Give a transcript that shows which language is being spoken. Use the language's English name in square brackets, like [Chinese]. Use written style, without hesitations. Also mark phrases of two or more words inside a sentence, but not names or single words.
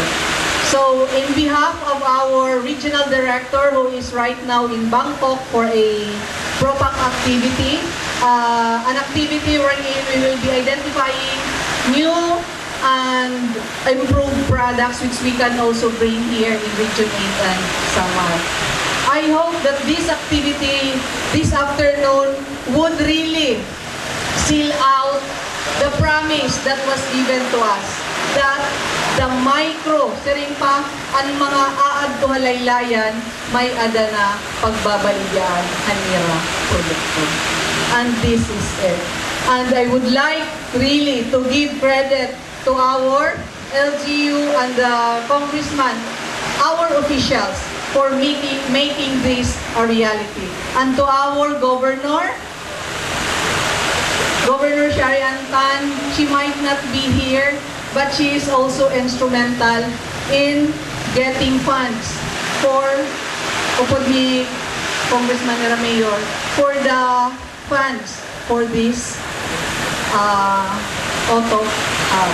[English] So, in behalf of our regional director who is right now in Bangkok for a PROPAC activity, an activity wherein we will be identifying new and improved products which we can also bring here in Region 8 and Samar. I hope that this activity this afternoon would really seal out the promise that was given to us that the micro, [Waray] siring pa, ang mga aad to halaylayan, may ada na pagbabaligyan kanira produkto. [English] And this is it. And I would like really to give credit to our LGU and the Congressman, our officials, for making this a reality. And to our Governor Sharian Tan, she might not be here, but she is also instrumental in getting funds for ni Congressman Mayor for the funds for this auto hub.